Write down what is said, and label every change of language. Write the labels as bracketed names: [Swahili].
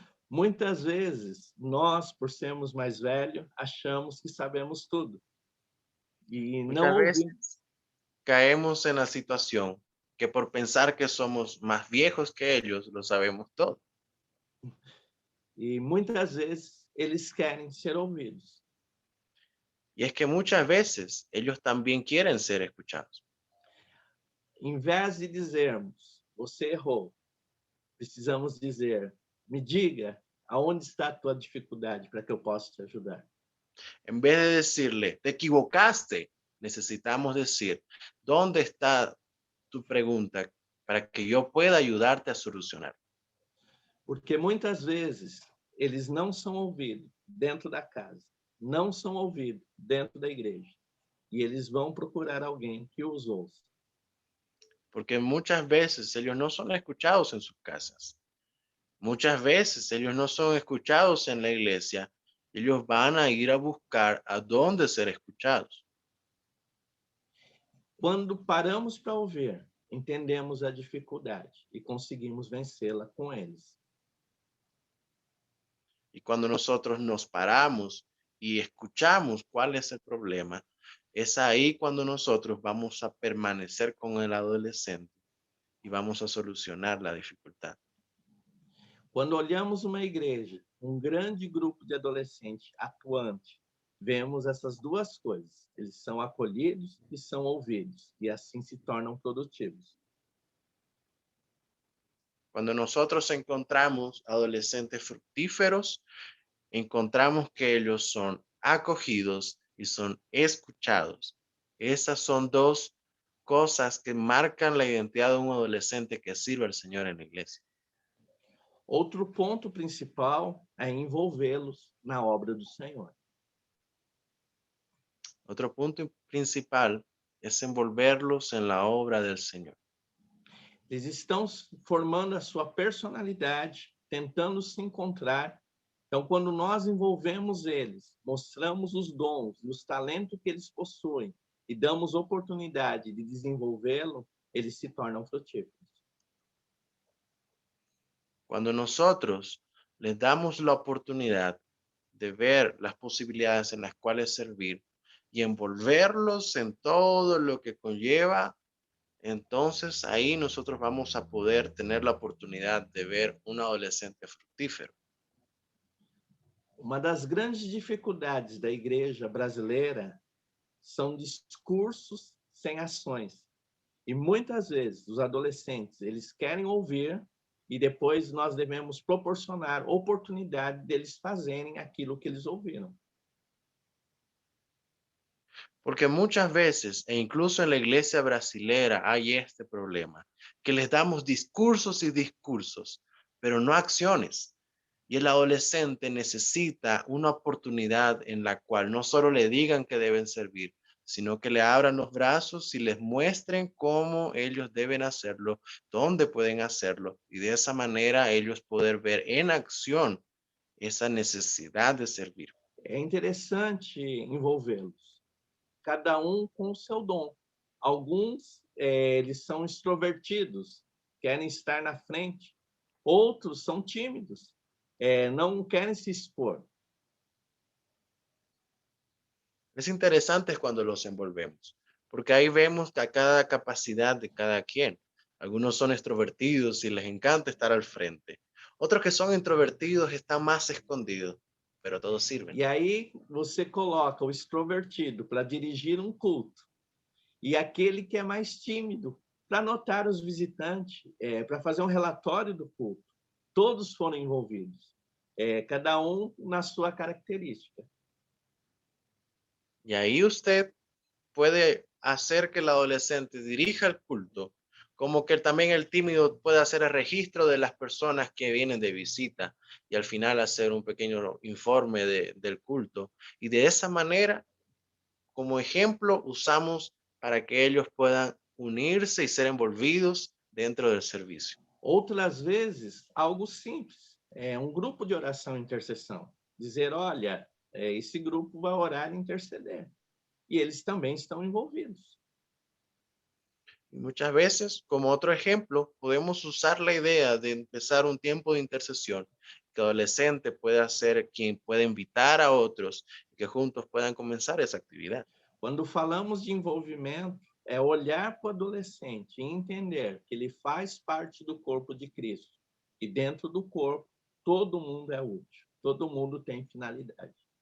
[Portuguese] Muitas vezes, nós, por sermos mais velhos, achamos que sabemos tudo. E não [Spanish] Muchas [Portuguese] ouvimos. [Spanish] veces caemos en la situación que por pensar que somos más viejos que ellos, lo sabemos todo. [Portuguese] E muitas vezes eles querem ser ouvidos. [Spanish] Y es que muchas veces ellos también quieren ser escuchados. [Portuguese] Em vez de dizermos, você errou, precisamos dizer, me diga aonde está a tua dificuldade para que eu possa te ajudar. [Spanish] En vez de decirle, te equivocaste, necesitamos decir, ¿dónde está tu pregunta para que yo pueda ayudarte a solucionar? [Portuguese] Porque muitas vezes eles não são ouvidos dentro da casa, não são ouvidos dentro da igreja. E eles vão procurar alguém que os ouça. [Spanish] Porque muchas veces ellos no son escuchados en sus casas. Muchas veces ellos no son escuchados en la iglesia. Ellos van a ir a buscar a dónde ser escuchados. [Portuguese] Quando paramos para ouvir, entendemos a dificuldade e conseguimos vencê-la com eles. [Spanish] Y cuando nosotros nos paramos y escuchamos cuál es el problema, es ahí cuando nosotros vamos a permanecer con el adolescente y vamos a solucionar la dificultad. [Portuguese] Quando olhamos uma igreja, um grande grupo de adolescentes atuante, vemos essas duas coisas. Eles são acolhidos e são ouvidos, e assim se tornam produtivos. [Spanish] Cuando nosotros encontramos adolescentes fructíferos, encontramos que ellos son acogidos y son escuchados. Esas son dos cosas que marcan la identidad de un adolescente que sirve al Señor en la iglesia. [Portuguese] Outro ponto principal é envolvê-los na obra do Senhor. [Spanish] Otro punto principal es envolverlos en la obra del Señor. [Portuguese] Eles estão formando a sua personalidade, tentando se encontrar. Então, quando nós envolvemos eles, mostramos os dons, os talentos que eles possuem e damos oportunidade de desenvolvê-lo, eles se tornam frutíferos. [Spanish] Cuando nosotros les damos la oportunidad de ver las posibilidades en las cuales servir y envolverlos en todo lo que conlleva, entonces ahí nosotros vamos a poder tener la oportunidad de ver un adolescente fructífero. [Portuguese] Uma das grandes dificuldades da igreja brasileira são discursos sem ações. E muitas vezes os adolescentes, eles querem ouvir e depois nós devemos proporcionar oportunidade deles fazerem aquilo que eles ouviram. [Spanish] Porque muchas veces, e incluso en la iglesia brasilera, hay este problema, que les damos discursos y discursos, pero no acciones. Y el adolescente necesita una oportunidad en la cual no solo le digan que deben servir, sino que le abran los brazos y les muestren cómo ellos deben hacerlo, dónde pueden hacerlo, y de esa manera ellos poder ver en acción esa necesidad de servir. [Portuguese] É interessante envolvê-los, cada um com o seu dom. Alguns, eles são extrovertidos, querem estar na frente. Outros são tímidos, não querem se expor. [Spanish] Es interesante cuando los envolvemos, porque ahí vemos a cada capacidad de cada quien. Algunos son extrovertidos y les encanta estar al frente. Otros que son introvertidos están más escondidos, pero todos sirven. [Portuguese] E aí você coloca o extrovertido para dirigir um culto e aquele que é mais tímido para anotar os visitantes, para fazer um relatório do culto. Todos foram envolvidos, cada um na sua característica. [Spanish] Y ahí usted puede hacer que el adolescente dirija el culto, como que también el tímido puede hacer el registro de las personas que vienen de visita y al final hacer un pequeño informe del culto. Y de esa manera, como ejemplo, usamos para que ellos puedan unirse y ser envolvidos dentro del servicio. [Portuguese] Outras vezes, algo simples, um grupo de oração e intercessão. Dizer, olha, esse grupo vai orar e interceder. E eles também estão envolvidos. [Spanish] Y muchas veces, como otro ejemplo, podemos usar la idea de empezar un tiempo de intercesión, que el adolescente pueda ser quien pueda invitar a otros y que juntos puedan comenzar esa actividad. [Portuguese] Quando falamos de envolvimento, é olhar para o adolescente e entender que ele faz parte do corpo de Cristo. E dentro do corpo, todo mundo é útil, todo mundo tem finalidade.